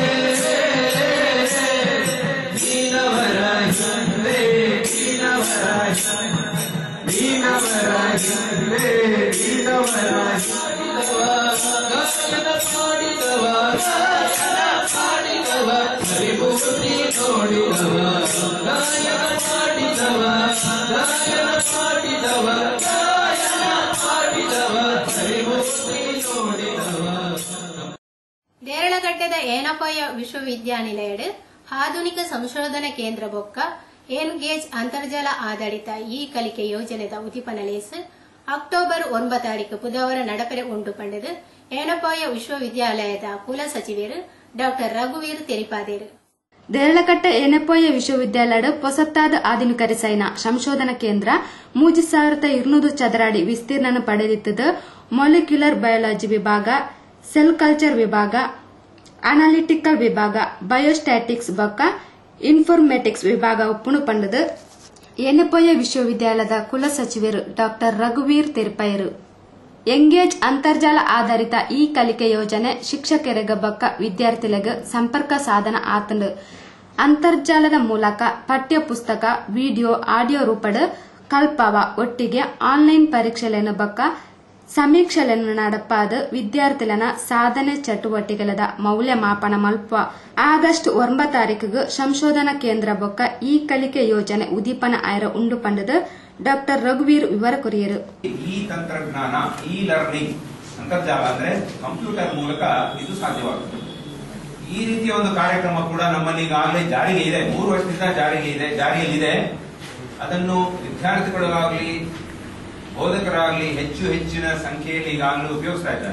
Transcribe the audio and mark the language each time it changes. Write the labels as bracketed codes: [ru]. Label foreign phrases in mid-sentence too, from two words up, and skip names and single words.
[kn] ನೀನವರ ಹಿಂದೆ ನೀನವರ ಹಿಂದೆ ನೀನವರ ಮಾಡಿದವ ಹರಿಭೂತಿ ನೋಡಿದವ ಗಾಯನ ಮಾಡಿದವ ಹರಿಭೂತಿ ನೋಡಿದವ. [tcy] ದೇರಳಗಡ್ಡೆದ ಏನಪಯ್ಯ ವಿಶ್ವವಿದ್ಯಾನಿಲಯಡ್ ಆಧುನಿಕ ಸಂಶೋಧನಾ ಕೇಂದ್ರ ಬೊಕ್ಕ ಎನ್ಗೇಜ್ ಅಂತರ್ಜಾಲ ಆಧಾರಿತ ಈ ಕಲಿಕೆ ಯೋಜನೆದ ಉದಿಪನಲೇಸ್ ಅಕ್ಟೋಬರ್ 9 ಬುಧವಾರ ನಡಪರೆ ಉಂಡು ಪಂಡದು ಏನಪಯ್ಯ ವಿಶ್ವವಿದ್ಯಾಲಯದ ಕುಲ ಸಚಿವರು ಡಾಕ್ಟರ್ ರಘುವೀರ್ ತೆರಿಪಾದೇರು. ದೇರಳಕಟ್ಟೆ ಏನಪಯ್ಯ ವಿಶ್ವವಿದ್ಯಾಲಯದ ಹೊಸತಾದ ಆಧುನಿಕ ರಸಾಯನ ಸಂಶೋಧನಾ ಕೇಂದ್ರ 3200 ಚದರಡಿ ವಿಸ್ತೀರ್ಣ ಪಡೆದಿತ್ತದ [en] molecular biology [tcy] ವಿಭಾಗ, [en] cell culture [tcy] ವಿಭಾಗ, ಅನಾಲಿಟಿಕಲ್ ವಿಭಾಗ, ಬಯೋಸ್ಟ್ಯಾಟಿಕ್ಸ್ ಬೊಕ್ಕ ಇನ್ಫಾರ್ಮೆಟಿಕ್ಸ್ ವಿಭಾಗ ಒಪ್ಪುಣು ಪಂಡದು ಏನಪಯ್ಯ ವಿಶ್ವವಿದ್ಯಾಲಯದ ಕುಲ ಸಚಿವರು ಡಾಕ್ಟರ್ ರಘುವೀರ್ ತೆರಿಪಾಯರು. ಎಂಗೇಜ್ ಅಂತರ್ಜಾಲ ಆಧಾರಿತ ಈ ಕಲಿಕೆ ಯೋಜನೆ ಶಿಕ್ಷಕರಿಗೆ ಬೊಕ್ಕ ವಿದ್ಯಾರ್ಥಿಗಳಿಗೆ ಸಂಪರ್ಕ ಸಾಧನ ಆತಂಡು ಅಂತರ್ಜಾಲದ ಮೂಲಕ ಪಠ್ಯ ಪುಸ್ತಕ, ವಿಡಿಯೋ, ಆಡಿಯೋ ರೂಪಡ್ ಕಲ್ಪವ ಒಟ್ಟಿಗೆ ಆನ್ಲೈನ್ ಪರೀಕ್ಷೆಗಳನ್ನು ಬೊಕ್ಕ ಸಮೀಕ್ಷೆಗಳನ್ನು ನಡಪಾದ ವಿದ್ಯಾರ್ಥಿಗಳ ಸಾಧನೆ ಚಟುವಟಿಕೆಗಳ ಮೌಲ್ಯಮಾಪನ ಮಲ್ಪ ಆಗಸ್ಟ್ 9 ಸಂಶೋಧನಾ ಕೇಂದ್ರ ಬೊಕ್ಕ ಈ ಕಲಿಕೆ ಯೋಜನೆ ಉದೀಪನ ಆಯ್ರ ಉಂಡು ಪಂಡದ ಡಾಕ್ಟರ್ ರಘುವೀರ್ ವಿವರ ಕೊರಿಯರು. [kn] ಈ ತಂತ್ರಜ್ಞಾನ, [en] e learning [kn] ಅಂತರ್ಜಾಲ ಅಂದ್ರೆ ಕಂಪ್ಯೂಟರ್ ಮೂಲಕ ಇದು ಸಾಧ್ಯವಾಗುತ್ತದೆ. ಈ ರೀತಿಯ ಒಂದು ಕಾರ್ಯಕ್ರಮ ಕೂಡ ನಮ್ಮಲ್ಲಿ ಈಗಾಗಲೇ ಜಾರಿಗೆ ಇದೆ. 3 ವರ್ಷದಿಂದ ಜಾರಿಯಲ್ಲಿದೆ. ಅದನ್ನು ವಿದ್ಯಾರ್ಥಿಗಳಿಗಾಗಲಿ ಬೋಧಕರಾಗಲಿ ಹೆಚ್ಚಿನ ಸಂಖ್ಯೆಯಲ್ಲಿ ಈಗಾಗಲೇ ಉಪಯೋಗಿಸ್ತಾ ಇದ್ದಾರೆ.